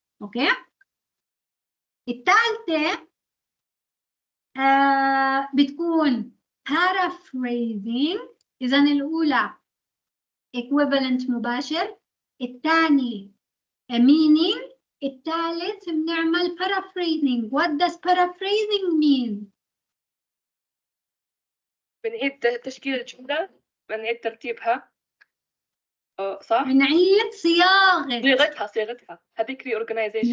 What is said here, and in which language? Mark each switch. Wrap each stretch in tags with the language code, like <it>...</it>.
<ar>اوكي، الثالثة بتكون paraphrasing. اذا الاولى equivalent مباشر، الثاني meaning، الثالث بنعمل paraphrasing.</ar> <en>What does paraphrasing mean?</en> <ar>بنعيد تشكيل الجملة، بنعيد ترتيبها. صح؟ بنعيد صيغتها هذيك reorganization.</ar>